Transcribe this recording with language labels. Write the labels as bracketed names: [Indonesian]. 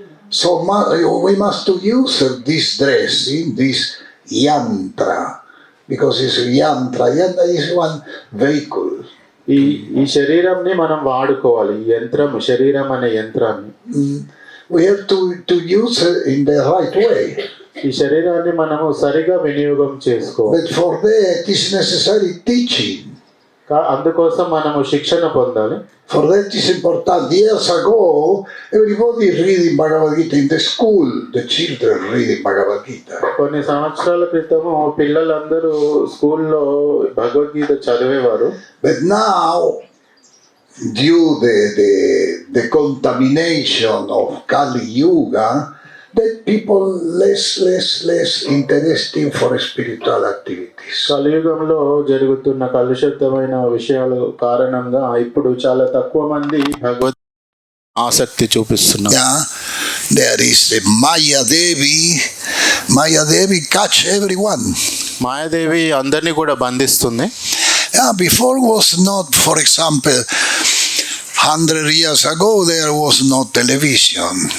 [English] So we must use this dressing, this yantra, because it's yantra. Yantra is one vehicle. [Telugu] ఈ శరీరంని మనం వాడుకోవాలి. ఈ యంత్రం, శరీరం అనే యంత్రాన్ని [English] We have to use it in the right way. [Telugu] ఈ శరీరాన్ని మనము సరిగా వినియోగం చేసుకోవాలి. [English] But for that is necessary teaching. [Telugu] అందుకోసం మనము శిక్షణ పొందాలి. [English] For that is important. Years ago, everybody is reading Bhagavad Gita in the school. The children reading Bhagavad Gita. [Telugu] కొన్ని సంవత్సరాల క్రితము పిల్లలందరూ స్కూల్లో Bhagavad Gita చదివేవారు. [English] But now, due the contamination of Kali Yuga, that people less interesting for spiritual activities. [Telugu] కలియుగంలో జరుగుతున్న కలుషితమైన విషయాల కారణంగా ఇప్పుడు చాలా తక్కువ మంది భగవద్ ఆసక్తి చూపిస్తున్నారు. [English] Yeah, There is a Maya Devi. Maya Devi catch everyone. [Telugu] Mayadevi అందరినీ కూడా బంధిస్తుంది. [English] Yeah, before was not, for example, 100 years ago there was no television.